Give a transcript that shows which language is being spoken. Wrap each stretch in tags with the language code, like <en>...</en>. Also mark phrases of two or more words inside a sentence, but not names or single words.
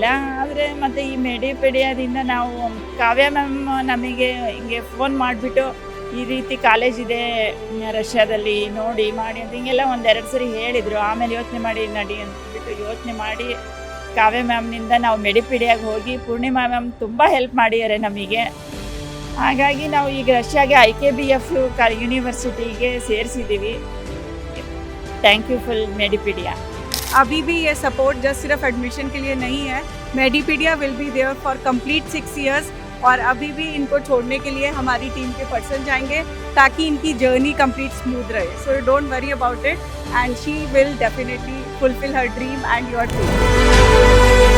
<kn>ಆದರೆ ಮತ್ತು ಈ ಮೆಡಿಪೀಡಿಯಾದಿಂದ ನಾವು ಕಾವ್ಯ ಮ್ಯಾಮ್ ನಮಗೆ ಹಿಂಗೆ ಫೋನ್ ಮಾಡಿಬಿಟ್ಟು ಈ ರೀತಿ ಕಾಲೇಜ್ ಇದೆ ರಷ್ಯಾದಲ್ಲಿ, ನೋಡಿ ಮಾಡಿ ಅಂತ ಹಿಂಗೆಲ್ಲ ಒಂದೆರಡು ಸರಿ ಹೇಳಿದರು. ಆಮೇಲೆ ಯೋಚನೆ ಮಾಡಿ ನಡಿ ಅಂದ್ಬಿಟ್ಟು ಯೋಚನೆ ಮಾಡಿ ಕಾವ್ಯ ಮ್ಯಾಮ್ನಿಂದ ನಾವು ಮೆಡಿಪೀಡಿಯಾಗೆ ಹೋಗಿ ಪೂರ್ಣಿಮಾ ಮ್ಯಾಮ್ ತುಂಬ ಹೆಲ್ಪ್ ಮಾಡಿದ್ದಾರೆ ನಮಗೆ. ಹಾಗಾಗಿ ನಾವು ಈಗ ರಷ್ಯಾಗೆ IKBF ಯೂನಿವರ್ಸಿಟಿಗೆ ಸೇರಿಸಿದ್ದೀವಿ.</kn> <en>thank you full मेडिपीडिया।</en> <hi>अभी भी ये</hi> <en>support just</en> <hi>सिर्फ एडमिशन के लिए नहीं है,</hi> <en>Medipedia will be there for complete 6 years,</en> <hi>और अभी भी इनको छोड़ने के लिए हमारी टीम के पर्सन जाएंगे ताकि इनकी</hi> <en>journey complete smooth</en> <hi>रहे.</hi> <en>so don't worry about it, and she will definitely fulfill her dream and your dream.</en>